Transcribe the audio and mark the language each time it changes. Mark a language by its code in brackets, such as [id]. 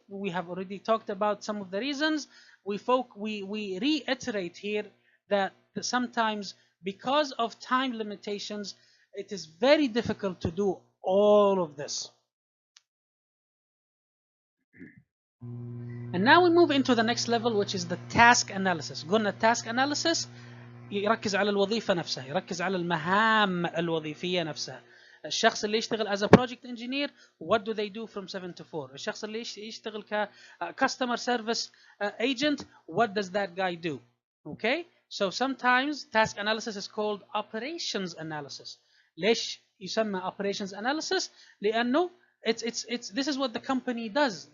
[en] We have already talked about some of the reasons. We reiterate here that sometimes because of time limitations, it is very difficult to do all of this. And now we move into the next level, which is the task analysis. [ar] قلنا task analysis يركز على الوظيفة نفسها، يركز على المهام الوظيفية نفسها. الشخص اللي يشتغل [en] as a project engineer, what do they do from 7 to 4? [ar] الشخص اللي يشتغل ك [en] customer service agent, what does that guy do? Okay? So sometimes task analysis is called operations analysis. [ar] ليش يسمى [en] operations analysis؟ [ar] لأنه [en] this is what the company does.